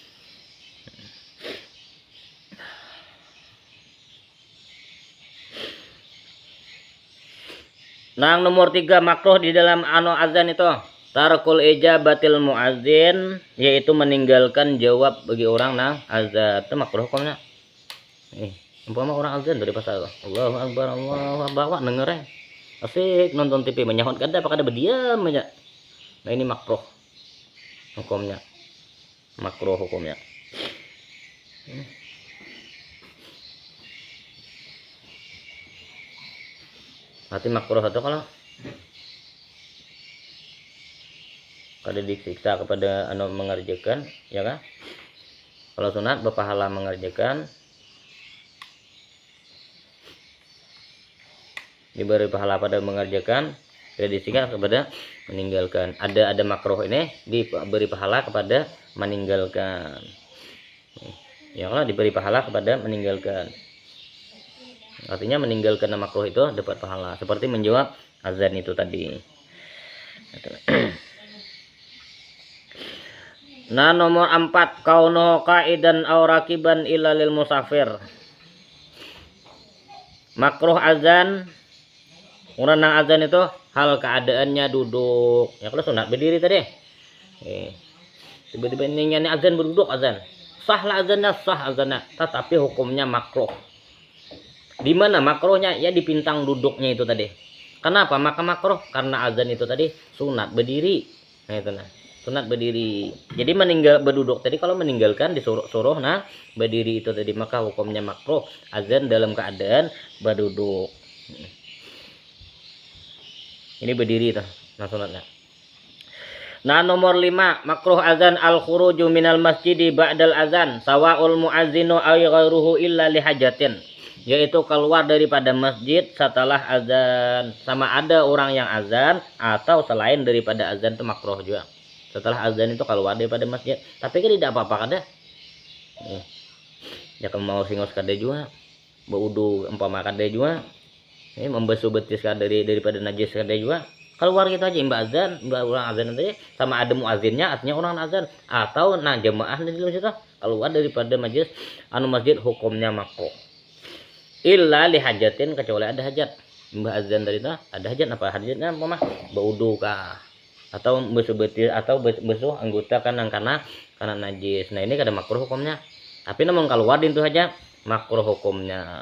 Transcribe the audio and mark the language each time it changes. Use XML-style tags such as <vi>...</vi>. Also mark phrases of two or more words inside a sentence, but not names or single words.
<id>Nah, nomor 3 makruh di dalam azan itu</id> <ar>ترك إجابة المؤذن,</ar> <id>yaitu meninggalkan jawab bagi orang nang azan. Itu makruh hukumnya. Umpama orang azan dari pasal</id> <ar>الله أكبر، الله أكبر,</ar> <id>dengerin.</id> <bjn>Asik nonton TV menyahut kada apa kada berdiam aja.</bjn> <id>Nah ini makruh hukumnya. Makruh hukumnya. Berarti makruh itu kalau kada disiksa kepada mengerjakan, ya kan? Kalau sunat berpahala mengerjakan, diberi pahala pada mengerjakan, tidak disiksa kepada meninggalkan. Ada makruh ini diberi pahala kepada meninggalkan. Ya kalau diberi pahala kepada meninggalkan. Artinya meninggalkan makruh itu dapat pahala. Seperti menjawab azan itu tadi. Nah, nomor 4,</id> <ar>كونه قاعدا أو راكبا إلا للمسافر.</ar> <id>Makruh azan, orang nang azan itu hal keadaannya duduk. Ya kalau sunat berdiri tadi. Tiba-tiba ini azan berduduk azan. Sahlah azannya, sah azannya, tetapi hukumnya makruh. Di mana makruhnya? Ya di pintang duduknya itu tadi. Kenapa maka makruh? Karena azan itu tadi sunat berdiri. Nah itu nah. Sunat berdiri. Jadi berduduk tadi kalau meninggalkan disuruh nah berdiri itu tadi maka hukumnya makruh. Azan dalam keadaan berduduk. Ini berdiri tuh. Nah sunatnya. Nah nomor 5, makruh azan</id> <ar>الخروج من المسجد بعد الأذان سواء المؤذن أو غيره إلا لحاجة.</ar> <id>Yaitu keluar daripada masjid setelah azan, sama ada orang yang azan atau selain daripada azan itu makruh juga. Setelah azan itu keluar daripada masjid, tapi kan tidak apa-apa kada.</id> <bjn>Ya kalau mau singos kada juga, baudu umpama kada juga. Membasuh betis kada daripada najis kada juga.</bjn> <id>Keluar gitu aja mbak azan, mbak orang azan nanti sama ada muazinnya, artinya orang azan atau nah jemaah di situ keluar daripada masjid masjid hukumnya makruh.</id> <ar>إلا لحاجة,</ar> <id>kecuali ada hajat.</id> <bjn>Mbah azan dari itu ada hajat, apa hajatnya mah baudu kah atau basuh betis atau basuh anggota karena najis.</bjn> <id>Nah ini kada makruh hukumnya, tapi namun keluar itu aja makruh hukumnya.</id>